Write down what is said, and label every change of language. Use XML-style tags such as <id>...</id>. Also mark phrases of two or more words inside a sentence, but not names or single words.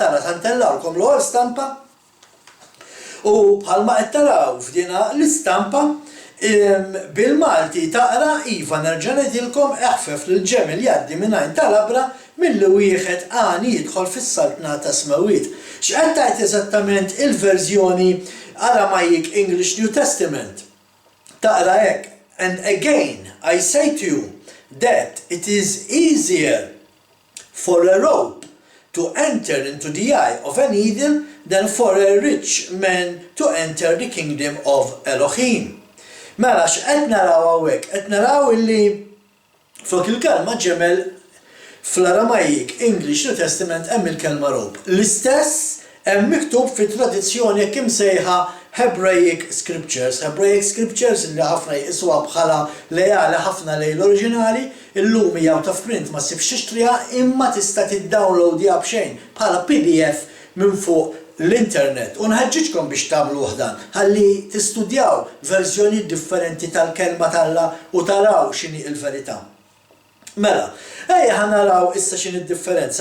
<mt>Fil-fatt tara tantellawlkom l-ewwel stampa U bħalma qed taraw f'dina l-istampa bil-Malti taqra iva nerġa' ngħidilkom eħfef lil ġemel jgħaddi mingħajr tal-abra milli wieħed għani jidħol fis-saltna ta' smawiet. X'qed tgħid eżattament il-verżjoni</mt> <en>Aramaic English New Testament?</en> <mt>Taqra hekk.</mt> <en>And again I say to you that it is easier for a rope to enter into the eye of a needle than for a rich man to enter the kingdom of Elohim.</en> <mt>Mela x'qed naraw hawnhekk? Qed naraw illi fuq il-kelma ġemel fl-</mt> <en>Aramaic English New Testament</en> <mt>hemm il-kelma rope. L-istess hemm miktub fit-tradizzjoni jekk imsejħa Hebraic Scriptures. Hebraic Scriptures li ħafna jqisuha bħala lejali ħafna lejn l-oriġinali, illum hija</mt> <en>out of print</en> <mt>ma ssibx tixtriha imma tista' tiddownloadja b'xejn bħala PDF minn fuq l-internet. U nħeġġiġkom biex tagħmlu dan ħalli tistudjaw verżjoni differenti tal-kelma talla u taraw x'inhi l-verità. Mela, ejja ħanaraw issa x'inhi d-differenza.</mt>